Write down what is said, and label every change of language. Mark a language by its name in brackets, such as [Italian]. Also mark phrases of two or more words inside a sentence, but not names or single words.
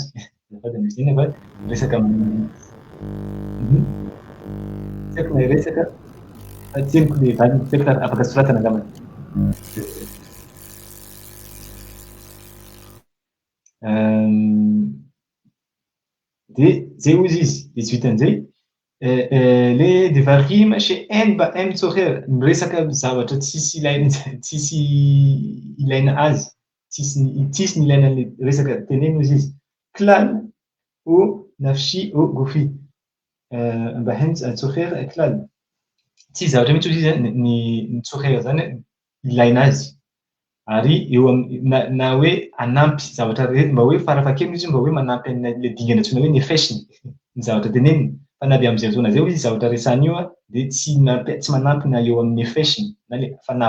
[Malagasy] Miresaka tsy haiko na hiresaka fa tsy haiko le valiny, tsy haiko afaka soratana angambany. De zay ozy izy, de tsy vitan'izay le [Hebrew] דברים שאין בהם צורך, [Malagasy] miresaka zavatra tsisy ilaina azy, tsisy ny ilaina le resaka teneny ozy izy. [Hebrew] כלל או נפשי או גופי בהם צורך כלל. [Malagasy] Tsy zavatra mihitsy ozy izy ny tzorer zany ilaina azy. ary eo na hoe anampy zavatra rehetra mba hoe farafahakeliny izy mba hoe manampy le dingana antsoina hoe nefesiny ny zavatra teneniny fa na dia amin'izay fotoana zay izy zavatra resahana io dia tsy manampy na eo amin'ny nefesiny na le fanahy